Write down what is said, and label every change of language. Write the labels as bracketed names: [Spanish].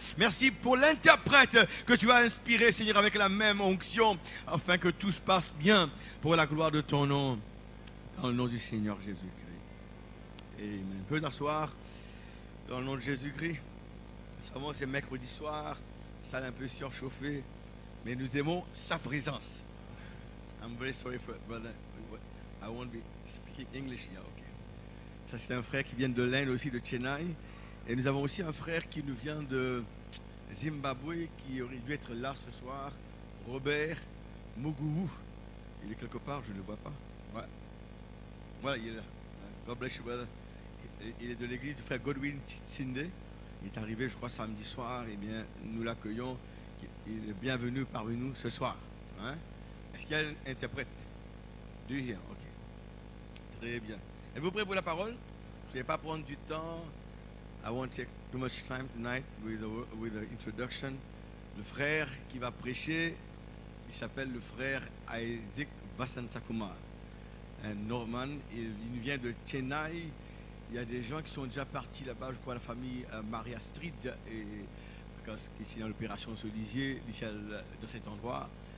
[French] Merci pour l'interprète que tu as inspiré, Seigneur, avec la même onction, afin que tout se passe bien pour la gloire de ton nom, dans le nom du Seigneur Jésus-Christ. Amen. Peu d'asseoir. Dans le nom de Jésus-Christ. Nous savons que c'est mercredi soir, salle un peu surchauffée, mais nous aimons sa présence. [English] I'm very sorry for brother. I won't be speaking English here. Okay. [French] Ça c'est un frère qui vient de l'Inde aussi, de Chennai. Et nous avons aussi un frère qui nous vient de Zimbabwe, qui aurait dû être là ce soir, Robert Muguwu. Il est quelque part, je ne le vois pas. Ouais. Voilà, il est là. [English] God bless you, brother. [French] Il est de l'église du frère Godwin Tsinde. Il est arrivé, je crois, samedi soir. Eh bien, nous l'accueillons. Il est bienvenu parmi nous ce soir. Hein? Est-ce qu'il y a un interprète? [English] Do you hear? [French] Ok. Très bien. Êtes-vous prêt pour la parole? Je ne vais pas prendre du temps. [English] I won't take too much time tonight with the introduction. [French] Le frère qui va prêcher, il s'appelle le frère Isaac Vasantakumar. Un Norman, il vient de Chennai. Il y a des gens qui sont déjà partis là-bas, je crois la famille Maria Street, qui est dans l'opération Solisier, dans cet endroit.